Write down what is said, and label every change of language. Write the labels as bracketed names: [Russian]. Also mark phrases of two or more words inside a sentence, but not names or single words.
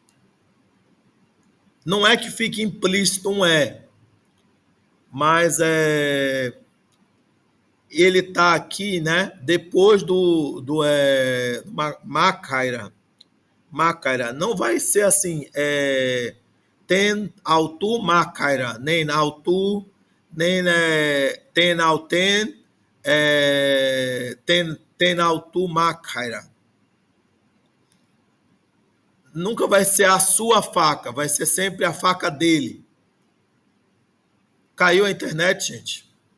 [Portuguese] Não é que fique implícito um mas ele está aqui, né? Depois do Macaira. Macaira. Não vai ser assim, [Greek] τὴν αὐτοῦ μάχαιραν, nem αὐτοῦ, nem τὴν αὐτήν, τὴν αὐτοῦ μάχαιραν. [Portuguese] Nunca vai ser a sua faca, vai ser sempre a faca dele. Caiu a internet, gente?